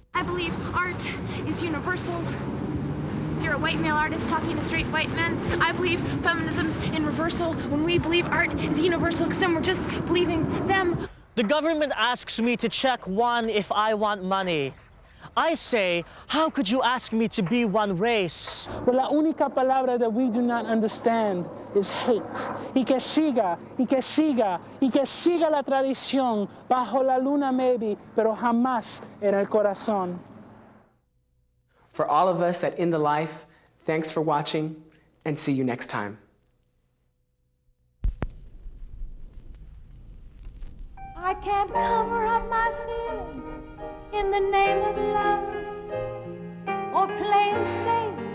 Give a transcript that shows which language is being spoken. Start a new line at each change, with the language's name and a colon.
English: I believe art is universal. If you're a white male artist talking to straight white men, I believe feminism's in reversal when we believe art is universal, because then we're just believing them. The government asks me to check one if I want money. I say, how could you ask me to be one race? But
Spanish: la única palabra
English: that we do not understand is hate.
Spanish: Y que siga la tradición, bajo la luna
English: maybe,
Spanish: pero jamás en el corazón.
English: For all of us at In the Life, thanks for watching, and see you next time. I can't cover up my feelings in the name of love, or playing safe.